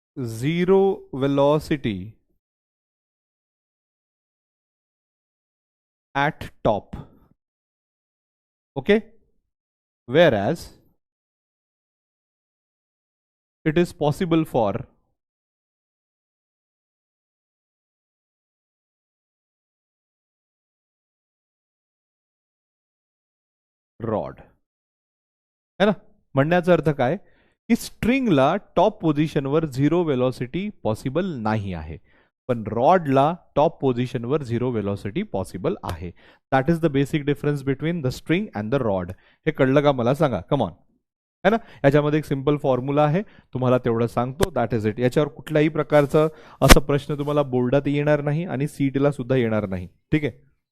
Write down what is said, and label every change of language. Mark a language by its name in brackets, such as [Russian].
[English] zero velocity at top, okay, whereas it is possible for rod, है ना। [Marathi] म्हणण्याचा अर्थ काय की स्ट्रिंगला टॉप पोझिशनवर झिरो वेलॉसिटी पॉसिबल नाही आहे, पण रॉडला टॉप पोझिशनवर झिरो वेलॉसिटी पॉसिबल आहे। [English] That is the basic difference between the string and the rod. [Marathi] हे कळलं का मला सांगा, कम ऑन, है ना। याच्यामध्ये एक सिंपल फॉर्म्युला आहे, तुम्हाला तेवढं सांगतो, [English] That is it. [Marathi] याच्यावर कुठल्याही प्रकारचा असा प्रश्न तुम्हाला बोर्डात येणार नाही आणि सीईटीला सुद्धा येणार नाही, ठीक आहे।